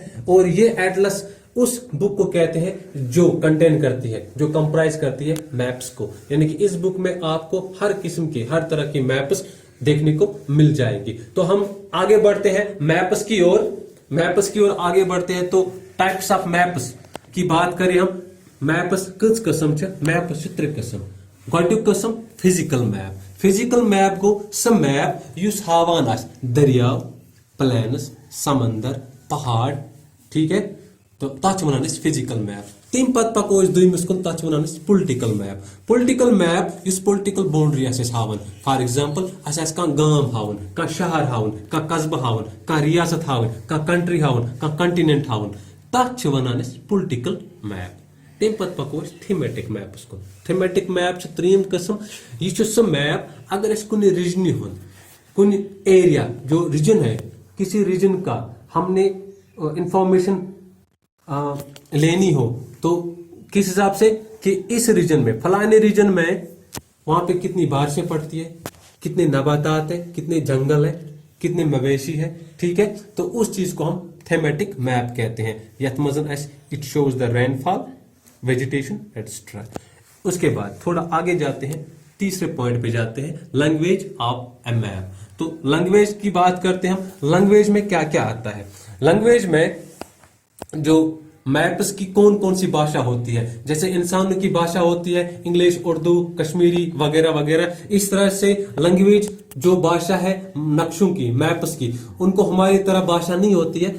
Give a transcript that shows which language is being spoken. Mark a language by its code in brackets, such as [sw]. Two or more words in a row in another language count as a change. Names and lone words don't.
[hi] और ये एटलस उस बुक को कहते हैं जो कंटेन करती है, जो कंप्राइज करती है मैप्स को। यानी कि इस बुक में आपको हर किस्म की, हर तरह की मैप्स देखने को मिल जाएगी। तो हम आगे बढ़ते हैं मैप्स की ओर। मैप्स की ओर आगे बढ़ते हैं तो [en] types of maps [hi] की बात करें हम। [ks] मैप्स कच कस्म छ, मैप्स छ 3 कस्म। गोडुक कस्म [en] physical map. physical map [ks] गो स मैप युस हावान आस दरियाव, प्लेन्स, समंदर, पहाड़, ठीक है, तो तथ वनान [en] physical map. [ks] तम पत पको दुयमिस कुन, तथ वनान [en] political map. political map [ks] युस [en] political boundary [ks] आस हावन। [en] for example [ks] आस कह गांव हावन, कह शहर हावन, कह कस्बह हावन, कह रियासत हावन, कह कंट्री हावन, कह कंटिनेंट हावन, तथ वनान [en] political map. [ks] तम पत पको [en] thematic maps [ks] को। [en] thematic map [ks] 3 कस्म। यह सह मैप अगर कुन रीजन हुन, [hi] कुन एरिया जो रीजन है, किसी रीजन का हमने इंफॉर्मेशन लेनी हो, तो किस हिसाब से कि इस रीजन में, फलाने रीजन में वहां पे कितनी बारिशें पड़ती है, कितने नबातात है, कितने जंगल है, कितने मवेशी है, ठीक है, तो उस चीज को हम [en] thematic map [hi] कहते हैं। [ks] यथ मजन [en] it shows the rainfall, vegetation, etcetera. [hi] उसके बाद थोड़ा आगे जाते हैं, तीसरे पॉइंट पे जाते हैं, [en] language of a map. [hi] तो लैंग्वेज की बात करते हैं हम। लैंग्वेज में क्या क्या आता है? लैंग्वेज में जो मैप्स की कौन कौन सी भाषा होती है। जैसे इंसानों की भाषा होती है इंग्लिश, उर्दू, कश्मीरी वगैरह वगैरह, इस तरह से लैंग्वेज जो भाषा है नक्शों की, मैप्स की, उनको हमारी तरह भाषा नहीं होती है।